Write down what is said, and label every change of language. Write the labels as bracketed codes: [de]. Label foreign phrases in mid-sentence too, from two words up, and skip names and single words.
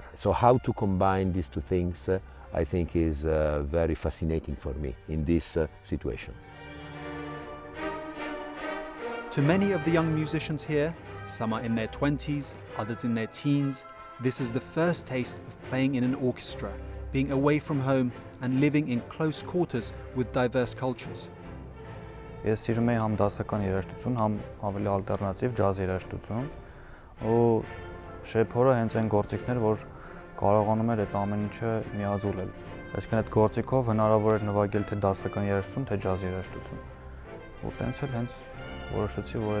[en] So how to combine these two things, I think is very fascinating for me in this situation. To many of the young musicians here, some are in their 20s, others in their teens, this is the first taste of playing in an orchestra, being away from home and living in close quarters with diverse cultures. [hy] Ես սիրում եմ համ դասական երաժշտություն, համ ավելի ալտերնատիվ ջազ երաժշտություն, ու շեփորը հենց այն գործիքներ, որ կարողանում էր այդ ամեն ինչը միաձուլել։ Այսինքն այդ գործիքով հնարավոր էր նվագել թե դասական երաժշտություն, թե ջազ երաժշտություն։ Ու տենց էլ հենց որոշեցի, որ